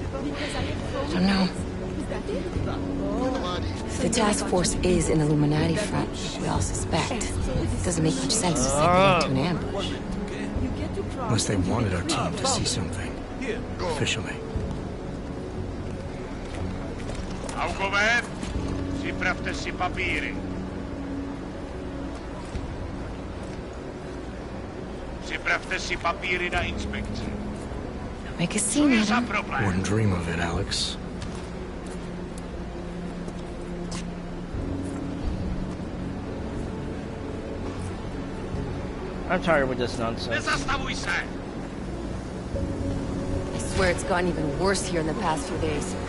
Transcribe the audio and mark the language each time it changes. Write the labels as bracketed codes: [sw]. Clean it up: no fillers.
[en] I don't know. If the task force is an Illuminati front, we all suspect, it doesn't make much sense to send it into an ambush. Unless they wanted our team to see something. Officially. [cs] Augover, připravte si papíry. Připravte si papíry na inspekci. [en] Make a scene, Adam. Wouldn't dream of it, Alex. I'm tired with this nonsense. I swear it's gotten even worse here in the past few days.